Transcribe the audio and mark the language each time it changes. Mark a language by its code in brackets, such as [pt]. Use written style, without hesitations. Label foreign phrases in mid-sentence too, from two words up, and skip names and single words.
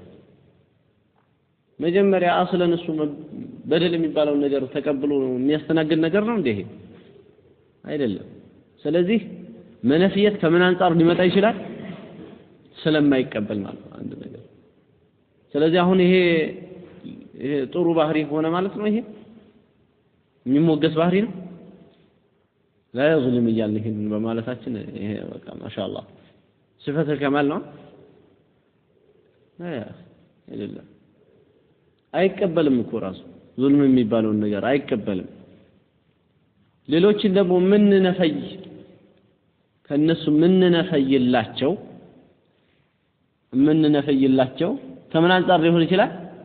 [am] መጀመሪያ አስለን እሱ በደል የሚባለው ነገር ተቀብሎ የሚያስተናግድ ነገር ነው እንዴ አይደለም ስለዚህ መነፍየት ከምን አንፃር ሊመጣ ይችላል ስለማይቀበል ማለት ነው አንድ ነገር ስለዚህ አሁን ይሄ ጥሩ ባህሪ ሆነ ማለት ነው ይሄ የሚሞገስ ባህሪ ነው [ar] لا يظلم [am] ይያልህን በማለታችን ይሄ በቃ ማሻአላህ [ar] صفه الكمال [am] ነው አይደለም አይቀበልም እኮ ራሱ ዙልም የሚባለው ነገር አይቀበልም ሌሎችን ደግሞ ምን ነፈይ ከነሱ ምን ነፈይላቸው ከምን አንፃር ሊሆን ይችላል